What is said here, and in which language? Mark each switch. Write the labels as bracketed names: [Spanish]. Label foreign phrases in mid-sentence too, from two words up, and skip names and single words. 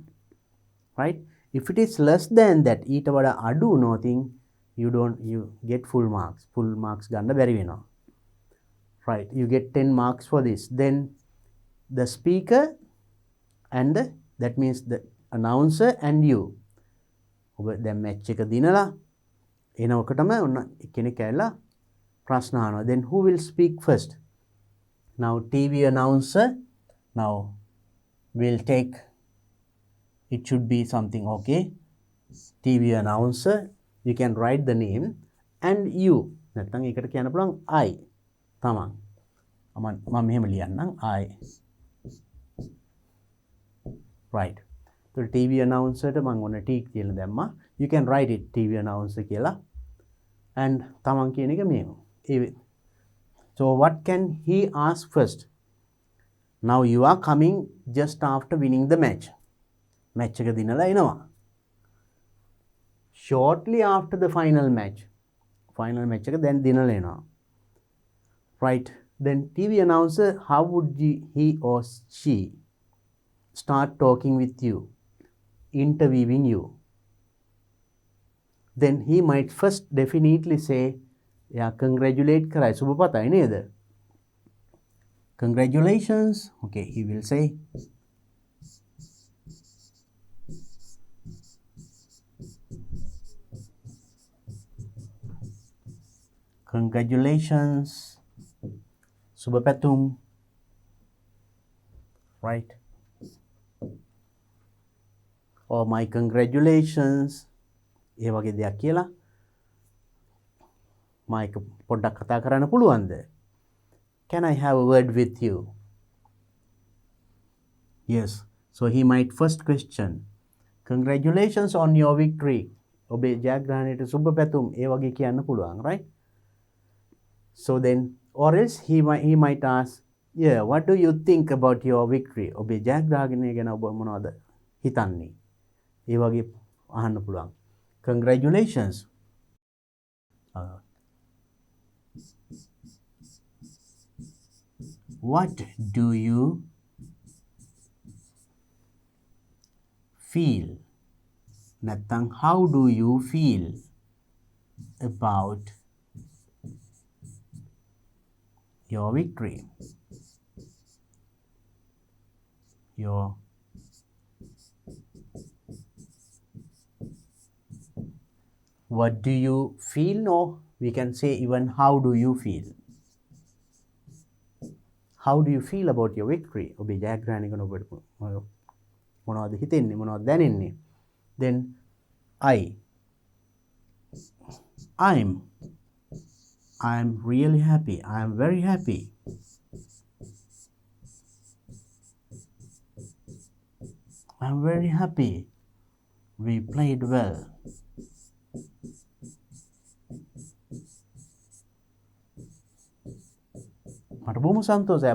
[English] Right? If it is less than that, [Sinhala] ඊට වඩා අඩු [English] nothing, you get full marks. Full marks [Sinhala] ගන්න බැරි වෙනවා. [English] Right? You get 10 marks for this. Then the speaker and that means the announcer and you. [Sinhala] ඔබ දැන් match එක දිනලා එනකොටම ඔන්න එක්කෙනෙක් ඇවිල්ලා ප්‍රශ්න අහනවා. [English] Then who will speak first? Now TV announcer now will take, it should be something, okay? TV announcer, you can write the name and you. [Sinhala] නැත්නම් ඒකට කියන්න පුළුවන් I. තමන්. මම මෙහෙම ලියන්නම් I. [English] Right. So TV announcer [Sinhala] ට මම ඔන්න T කියලා දැම්මා. [English] You can write it TV announcer කියලා. And [Sinhala] තමන් කියන එක මෙහෙම. [English] So what can he ask first? Now you are coming just after winning the match. [Sinhala] Match එක දිනලා එනවා. [English] Shortly after the final match. Final match [Sinhala] එක දැන් දිනලා එනවා. [English] right? Then TV announcer, how would he or she start talking with you, interviewing you? Then he might first definitely say, yeah, congratulate [Sinhala] කරයි සුබ පතයි නේද. [English] Congratulations. Okay, he will say, congratulations, [Sinhala] සුබ පැතුම්, [English] right? Or my congratulations. [Sinhala] ඒ වගේ දෙයක් කියලා මයික පොඩ්ඩක් කතා කරන්න පුළුවන්ද? [English] Can I have a word with you? Yes. So he might first question, congratulations on your victory. [Sinhala] ඔබේ ජයග්‍රහණයට සුබ පැතුම්. ඒ වගේ කියන්න පුළුවන්, [English] right? So then, or else he might ask, yeah, what do you think about your victory? [Sinhala] ඔබේ ජයග්‍රහණය ගැන ඔබ මොනවද හිතන්නේ? ඒ වගේ අහන්න පුළුවන්. [English] Congratulations. What do you feel? නැත්නම් how do you feel about your victory? What do you feel? No, we can say even how do you feel? How do you feel about your victory? [Sinhala] ඔබේ ජයග්‍රහණය ගැන ඔබට මොනවද හිතෙන්නේ? මොනවද දැනෙන්නේ? [English] Then I'm really happy. I'm very happy. I'm very happy. We played well. [Sinhala] මට බොහොම සන්තෝෂයි.